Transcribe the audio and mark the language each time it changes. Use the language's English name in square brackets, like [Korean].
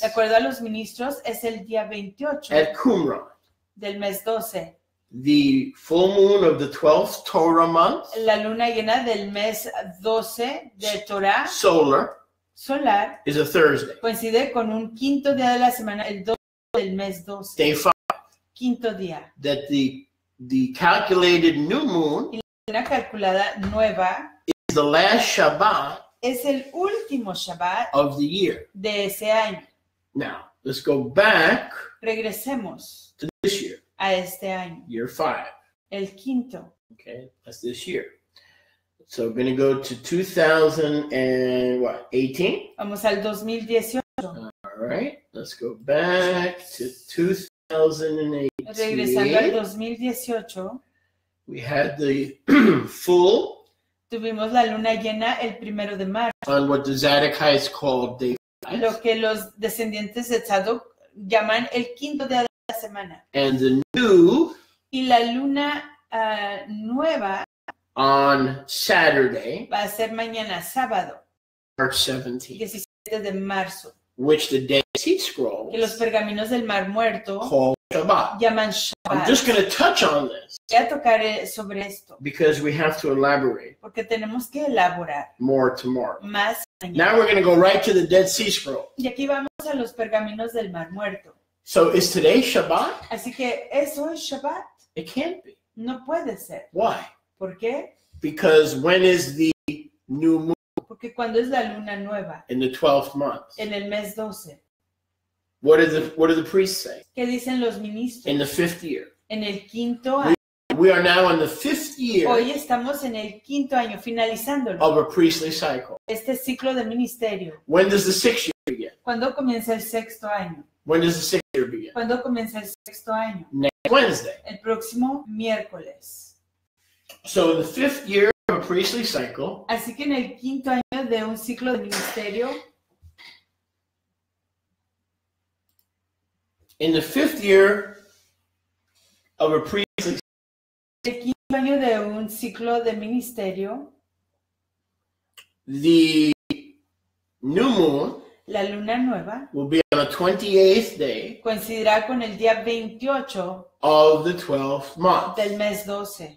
[Spanish] De acuerdo a los ministros, es el día 28 [English] at Qumran, [Spanish] del mes 12. [English] the full moon of the 12th Torah month, [Spanish] La luna llena del mes 12 de Torah [English] solar, [Spanish] solar [English] is a Thursday. [Spanish] coincide con un quinto día de la semana, el 12 del mes 12. [English] Day 5. [Spanish] Quinto día. [English] That the calculated new moon [Spanish] Una calculada nueva [English] is the last Shabbat [Spanish] es el último Shabbat [English] of the year. [Spanish] de ese año. [English] Now, let's go back [Spanish] Regresemos [English] to this year, [Spanish] a este año, [English] year 5. [Spanish] el quinto. [English] Okay, that's this year. So we're going to go to 2018. [Spanish] Vamos al 2018. [English] All right, let's go back to 2018. [Spanish] Regresando al 2018, [English] We had the full [Spanish] tuvimos la luna llena el 1 de marzo, [English] on what the Zadokites called day 5. [Spanish] lo que los descendientes de Tzadok llaman el quinto día de la semana. [English] And the new [Spanish] Y la luna nueva [English] on Saturday, [Spanish] va a ser mañana sábado, [English] March 17th, [Spanish] 17 de marzo, [English] which the Dead Sea [Spanish] que los [English] Scrolls [Spanish] pergaminos del Mar Muerto [English] call Shabbat. [Spanish] llaman [English] I'm just [Spanish] Shabbat. [English] going to touch on this [Spanish] Voy a tocar sobre esto, [English] because we have to elaborate [Spanish] porque tenemos que elaborar [English] more tomorrow. [Spanish] más mañana. [English] Now we're going to go right to the Dead Sea Scroll. [Spanish] Y aquí vamos a los pergaminos del Mar Muerto. [English] So is today Shabbat? [Spanish] Así que eso es Shabbat. [English] It can't be. [Spanish] No puede ser. [English] Why? [Spanish] ¿Por qué? [English] Because when is the new moon? [Spanish] Porque cuando es la luna nueva, [English] In the 12th month. [Spanish] en el mes 12, [English] What do the priests say? [Spanish] ¿qué dicen los ministros? [English] In the 5th year. [Spanish] En el quinto año. [English] We are now in the 5th year [Spanish] Hoy estamos en el quinto año, finalizándolo. [English] of a priestly cycle. [Spanish] Este ciclo de ministerio. [English] When does the 6th year begin? [Spanish] ¿Cuándo comienza el sexto año? [English] When does the 6th year begin? [Spanish] ¿Cuándo comienza el sexto año? [English] Next Wednesday. [Spanish] El próximo miércoles. [English] So in the 5th year of a priestly cycle, [Spanish] Así que en el quinto año de un ciclo de ministerio, [English] in the 5th year of a priestly [Spanish] el quinto año de un ciclo de ministerio, [English] the new moon [Spanish] la luna nueva [English] will be on the 28th day [Spanish] coincidirá con el día 28 [English] of the 12th month. [Spanish] del mes 12.